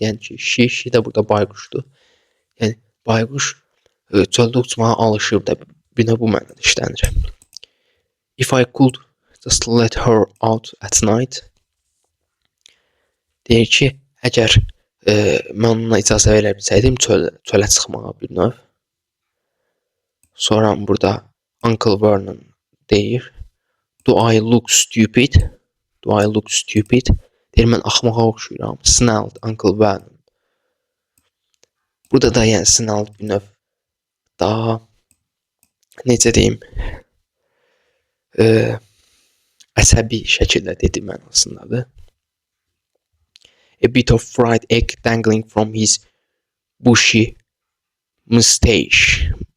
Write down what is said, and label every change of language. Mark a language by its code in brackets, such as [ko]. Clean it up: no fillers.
[az] Yəni ki, she də burada bayquşdur. Yəni bayquş çöldə uçmağa alışıb da bir də bu mənada işlənir. [en] If I could just let her out at night. [az] Deyir ki, əgər mən ona icazə verə bilsəydim çölə çıxmağa bir növ. Sonra burada Uncle Vernon deyir. [en] Do I look stupid? Do I look stupid? [az] Deyir, mən axmağa oxşuyuram. [en] Snarled Uncle Vernon. [az] Burada da yəni snarled bir növ daha necə deyim əsəbi şəkildə dedi mənasındadır. [en] A bit of fried egg dangling from his bushy mustache.